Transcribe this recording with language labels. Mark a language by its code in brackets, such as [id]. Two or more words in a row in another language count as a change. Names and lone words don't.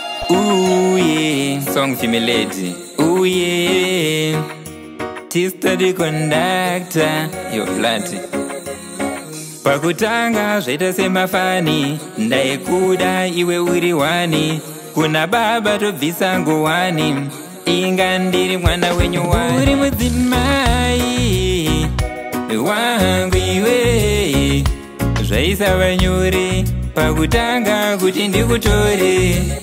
[en] Ooh, yeah. Song for me lady. Ooh, yeah. Tista the conductor. Yo, flat. [sn] Pakutanga zvaita semafani, ndaikuda iwe uri wani. Kuna baba tobvisa nguwani, inga ndiri mwana wenyu wani. Uri mudzimai wangu iwe, zvaisava nyore pakutanga kuti ndikutore.